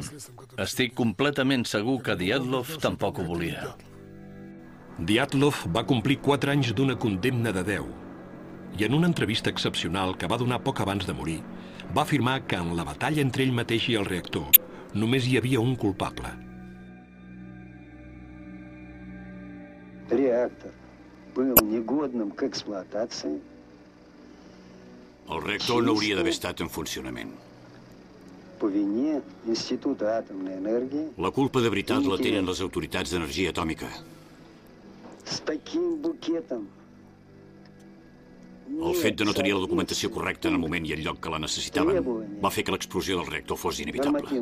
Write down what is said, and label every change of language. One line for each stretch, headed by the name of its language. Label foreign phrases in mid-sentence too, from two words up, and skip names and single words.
Catalan: Estic completament segur que Dyatlov tampoc ho volia. Dyatlov va complir 4 anys d'una condemna de 10 i en una entrevista excepcional que va donar poc abans de morir va afirmar que en la batalla entre ell mateix i el reactor només hi havia un culpable.
Russian: Реактор был негодным к эксплуатации.
Catalan: El reactor no hauria d'haver estat en funcionament.
Russian: По вине Института атомной энергии.
Catalan: La culpa de veritat la tenen les autoritats d'energia atòmica.
Russian: С таким букетом.
Catalan: El fet de no tenir la documentació correcta en el moment i el lloc que la necessitaven va fer que l'explosió del reactor fos inevitable.